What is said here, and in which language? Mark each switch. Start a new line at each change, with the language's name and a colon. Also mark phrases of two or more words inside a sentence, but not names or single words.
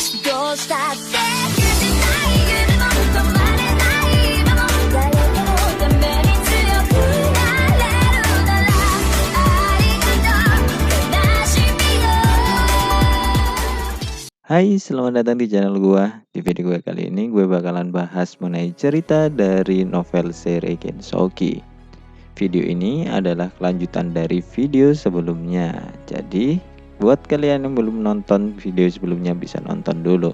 Japanese: どうしたって許せない夢も止まれない今も誰かのために強くなれるならありがとう悲しみよ。
Indonesian: Hai, selamat datang di channel gua. Di video gue kali ini gue bakalan bahas mengenai cerita dari novel seri Gensouki. Video ini adalah kelanjutan dari video sebelumnya. Jadi, buat kalian yang belum nonton video sebelumnya bisa nonton dulu.